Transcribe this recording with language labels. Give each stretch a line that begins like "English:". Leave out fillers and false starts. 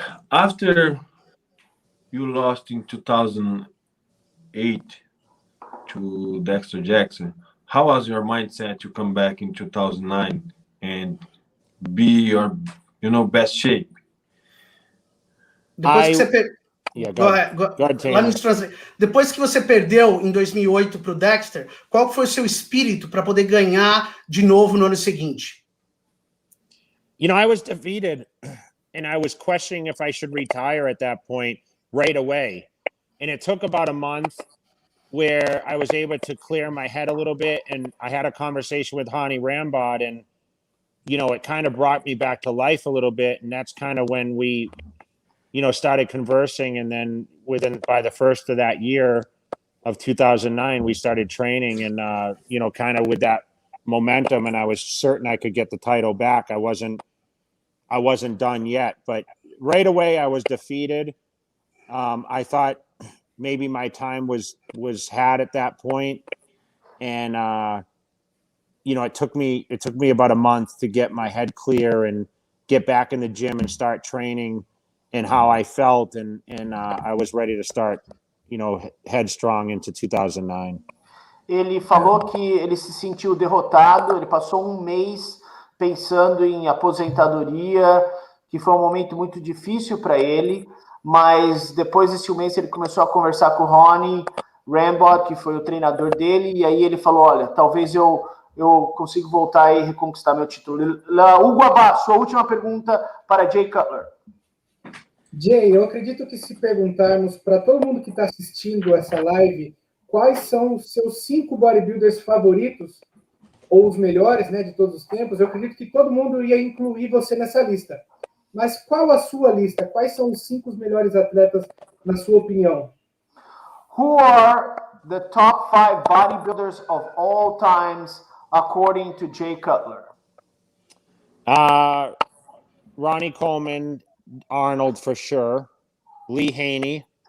English: After you lost in 2008 to Dexter Jackson, how was your mindset to come back in 2009 and be your, best shape?
Portuguese: Depois que você Depois que você perdeu em 2008 para o Dexter, qual foi o seu espírito para poder ganhar de novo no ano seguinte?
English: I was defeated, and I was questioning if I should retire at that point right away. And it took about a month where I was able to clear my head a little bit, and I had a conversation with Hani Rambod, and it kind of brought me back to life a little bit, and that's kind of when we started conversing, and then by the first of that year of 2009, we started training, and kind of with that momentum, and I was certain I could get the title back. I wasn't done yet, but right away I was defeated. I thought maybe my time was had at that point, and it took me about a month to get my head clear and get back in the gym and start training and how I felt, and I was ready to start, headstrong into 2009.
Portuguese: Ele falou que ele se sentiu derrotado, ele passou um mês pensando em aposentadoria, que foi um momento muito difícil para ele, mas depois desse mês ele começou a conversar com o Ronnie Rambod, que foi o treinador dele, e aí ele falou, olha, talvez eu consiga voltar e reconquistar meu título. Hugo Abá, sua última pergunta para Jay Cutler. Jay, eu acredito que se perguntarmos para todo mundo que está assistindo essa live, quais são os seus 5 bodybuilders favoritos, ou os melhores, né, de todos os tempos, eu acredito que todo mundo ia incluir você nessa lista. Mas qual a sua lista? Quais são os 5 melhores atletas, na sua opinião?
English: Who are the top 5 bodybuilders of all times, according to Jay Cutler? Ronnie Coleman, Arnold for sure, Lee Haney.